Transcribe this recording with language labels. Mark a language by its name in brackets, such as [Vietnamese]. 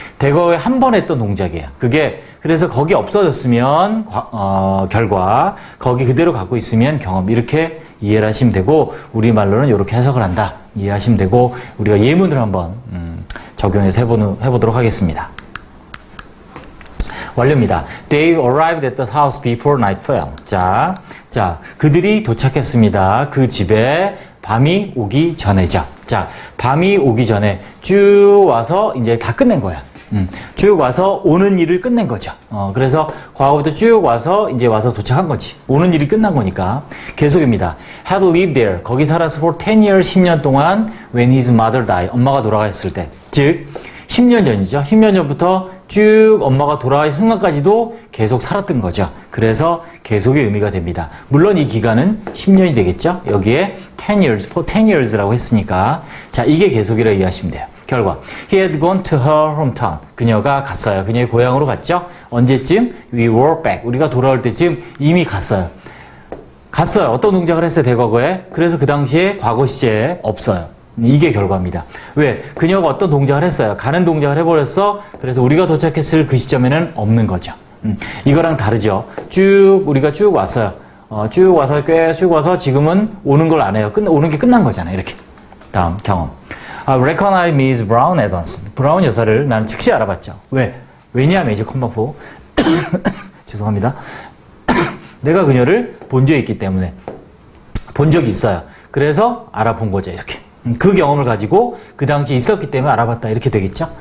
[Korean] 대과거에 한 번 했던 동작이에요. 그게 그래서 거기 없어졌으면 결과, 거기 그대로 갖고 있으면 경험. 이렇게 이해를 하시면 되고 우리말로는 이렇게 해석을 한다. 이해하시면 되고 우리가 예문을 한번 적용해서 해보도록 하겠습니다. 완료입니다. [English] They arrived at the house before night fell. [Korean] 자, 그들이 도착했습니다. 그 집에 밤이 오기 전에죠. 자, 밤이 오기 전에 쭉 와서 이제 다 끝낸 거야. 쭉 와서 오는 일을 끝낸 거죠. 그래서 과거부터 쭉 와서 이제 와서 도착한 거지. 오는 일이 끝난 거니까. 계속입니다. [English] had lived there. [Korean] 거기 살아서 [English] for 10 years, [Korean] 10년 동안 [English] when his mother died. [Korean] 엄마가 돌아가셨을 때. 즉, 10년 전이죠. 10년 전부터 쭉 엄마가 돌아가신 순간까지도 계속 살았던 거죠. 그래서 계속의 의미가 됩니다. 물론 이 기간은 10년이 되겠죠. 여기에 10 years, [English] for 10 years [Korean] 라고 했으니까. 자, 이게 계속이라 이해하시면 돼요. 결과 [English] he had gone to her hometown. [Korean] 그녀가 갔어요. 그녀의 고향으로 갔죠. 언제쯤? [English] We were back. [Korean] 우리가 돌아올 때쯤 이미 갔어요. 갔어요. 어떤 동작을 했어요, 대과거에? 그래서 그 당시에 과거 시제에 없어요. 이게 결과입니다. 왜? 그녀가 어떤 동작을 했어요. 가는 동작을 해버렸어. 그래서 우리가 도착했을 그 시점에는 없는 거죠. 이거랑 다르죠. 우리가 쭉 왔어요. 쭉 와서 꽤 쭉 와서 지금은 오는 걸 안 해요. 오는 게 끝난 거잖아요. 이렇게. 다음 경험. [English] Recognize Miss Brown at once. [Korean] 브라운 여사를 나는 즉시 알아봤죠. 왜? 왜냐하면 이제 컴마포. 죄송합니다. 내가 그녀를 본 적이 있기 때문에. 본 적이 있어요. 그래서 알아본 거죠. 이렇게. 그 경험을 가지고 그 당시에 있었기 때문에 알아봤다. 이렇게 되겠죠?